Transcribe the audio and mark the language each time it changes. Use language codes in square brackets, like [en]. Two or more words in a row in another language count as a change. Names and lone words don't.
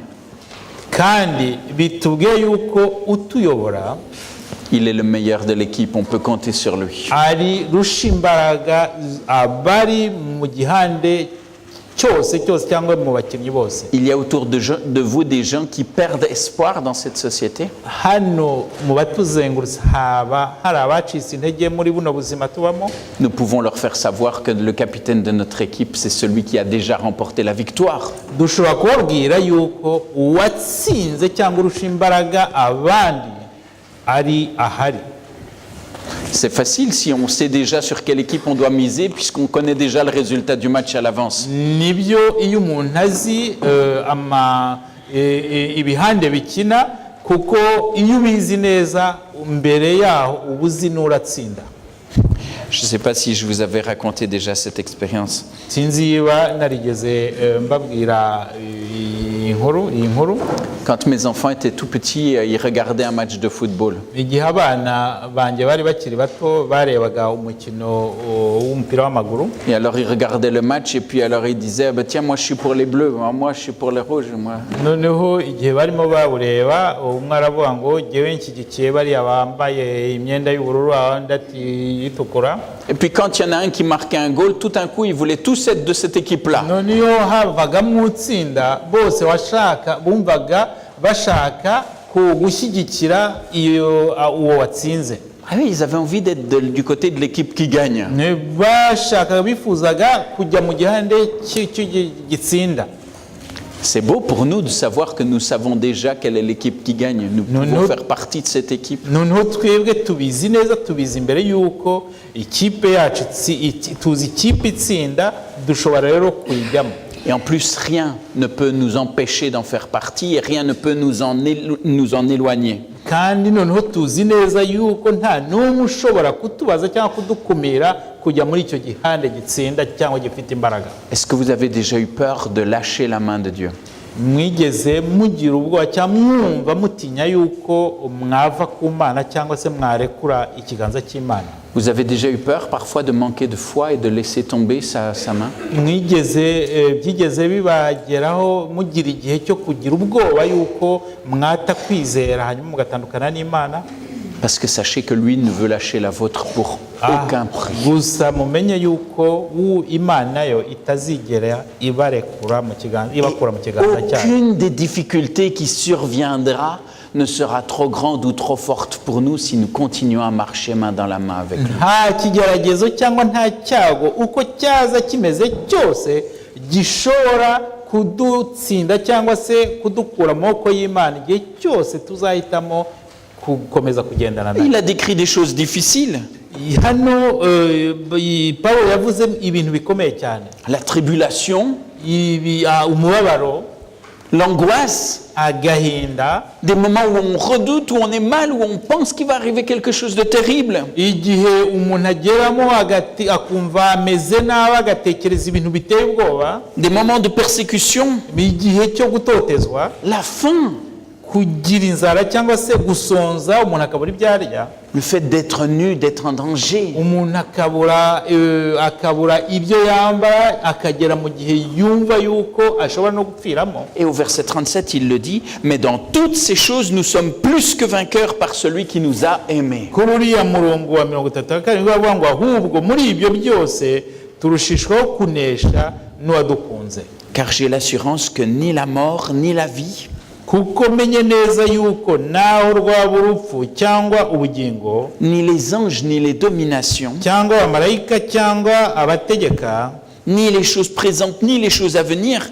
[rw] kandi bitubwiye yuko utuyobora [fr] il est le meilleur de l'équipe, on peut compter sur lui. [rw] ari rusha imbaraga abari mu gihande cyose cyangwa mu bakinnyi bose. [fr] Il y a autour de vous des gens qui perdent espoir dans cette société. [rw] hano mu batuzengurutse haba hari abacitse intege muri buno buzima tubamo. [fr] Nous pouvons leur faire savoir que le capitaine de notre équipe, c'est celui qui a déjà remporté la victoire. [rw] dushobora kubabwira yuko uwatsinze cyangwa urusha imbaraga abandi ari ahari. [fr] C'est facile si on sait déjà sur quelle équipe on doit miser, puisqu'on connaît déjà le résultat du match à l'avance. [rw] nibyo iyo umuntu azi ibihande bikina, kuko iyo ubizi neza mbere yaho uba uzi n'uratsinda. [fr] Je ne sais pas si je vous avais raconté déjà cette expérience. [rw] sinzi niba narigeze mbabwira iyi nkuru. [fr] Quand mes enfants étaient tout petits, ils regardaient un match de football. [rw] igihe abana banjye bari bakiri bato barebaga umukino w'umupira w'amaguru, [fr] Et alors ils regardaient le match et puis alors ils disaient, bah, tiens, moi je suis pour les bleus, moi je suis pour les rouges. Moi. [rw] noneho igihe barimo bawureba umwe aravuga ngo jyewe nshyigikiye bariya bambaye imyenda y'ubururu, abandi ati itukura. [fr] Et puis quand il y en a un qui marquait un goal, tout d'un coup ils voulaient tous être de cette équipe-là. [rw] noneho havagamo utsinda, bose bumvaga bashaka gushyigikira uwo watsinze. [fr] Ah oui, ils avaient envie d'être du côté de l'équipe qui gagne. [rw] bashakaga bifuzaga kujya mu gihande gitsinda. [fr] C'est beau pour nous de savoir que nous savons déjà quelle est l'équipe qui gagne. Nous pouvons faire partie de cette équipe. [rw] noneho twebwe tubizi neza, tubizi imbere y'uko ikipe yacu tuzi ikipe itsinda, dushobora rero kuyijyamo. [fr] Et en plus, rien ne peut nous empêcher d'en faire partie et rien ne peut nous en éloigner. [rw] kandi noneho tuzi neza yuko nta n'umwe ushobora kutubaza cyangwa kudukumira kujya muri icyo gihande gitsinda cyangwa gifite imbaraga. [fr] Est-ce que vous avez déjà eu peur de lâcher la main de Dieu? [rw] Mwigeze mugira ubwoba cyangwa mwumva mutinya yuko mwava ku Mana cyangwa se mwarekura ikiganza cy'Imana? [fr] Vous avez déjà eu peur parfois de manquer de foi et de laisser tomber sa main? [rw] Byigeze bibageraho mugira igihe cyo kugira ubwoba yuko mwata kwizera hanyuma mugatandukana n'Imana? [fr] Parce que sachez que lui ne veut lâcher la vôtre pour aucun prix. [rw] Gusa mumenye yuko Imana yo itazigera ibakura mu kiganza cyayo. [fr] Aucune des difficultés qui surviendra ne sera trop grande ou trop forte pour nous si nous continuons à marcher main dans la main avec lui. [rw] Nta kigeragezo cyangwa nta cyago uko cyaza kimeze cyose gishobora kudutsinda cyangwa se kudukura mu maboko y'Imana igihe cyose tuzahitamo kukomeza kugendana nayo. [fr] Il a décrit des choses difficiles. [rw] Hano Pawulo yavuze ibintu bikomeye cyane. [fr] La tribulation, [rw] umubabaro, [fr] l'angoisse, [rw] agahinda, [fr] des moments où on redoute, où on est mal, où on pense qu'il va arriver quelque chose de terrible. [rw] Igihe umuntu ageramo akumva ameze nabi agatekereza ibintu biteye ubwoba. [fr] Des moments de persécution, [rw] igihe cyo gutotezwa, [fr] la faim, [rw] kugira inzara cyangwa se gusonza umuntu akabura ibyo arya, [fr] le fait d'être nu, d'être en danger, [rw] umuntu akabura ibyo yambara akagera mu gihe yumva yuko ashobora no gupfiramo. [fr] Et au verset 37 il le dit, mais dans toutes ces choses nous sommes plus que vainqueurs par celui qui nous a aimés. [rw] Kuri uriya murongo wa 37 bavuga ngo ahubwo muri ibyo byose turushishwaho kunesha n'uwadukunze. [fr] Car j'ai l'assurance que ni la mort ni la vie, [rw] kuko menye neza yuko naho rwaba urupfu cyangwa ubugingo, [fr] ni les anges ni les dominations, [rw] cyangwa abamarayika cyangwa abategeka, [fr] ni les choses présentes ni les choses à venir,